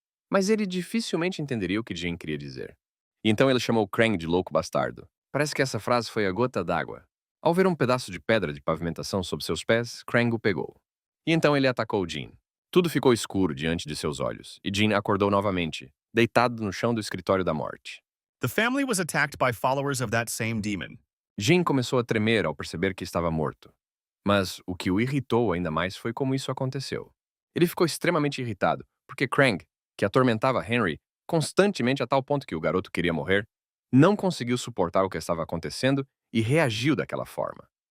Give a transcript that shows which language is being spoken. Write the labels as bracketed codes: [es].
[pt] Mas ele dificilmente entenderia o que Jean queria dizer. E então ele chamou Krang de louco bastardo. Parece que essa frase foi a gota d'água. Ao ver um pedaço de pedra de pavimentação sob seus pés, Krang o pegou. E então ele atacou Jean. Tudo ficou escuro diante de seus olhos, e Jean acordou novamente, deitado no chão do escritório da morte. [en] The family was attacked by followers of that same demon. [pt] Jean começou a tremer ao perceber que estava morto. Mas o que o irritou ainda mais foi como isso aconteceu. Ele ficou extremamente irritado, porque Krang, que atormentava Henry constantemente a tal ponto que o garoto queria morrer, não conseguiu suportar o que estava acontecendo e reagiu daquela forma.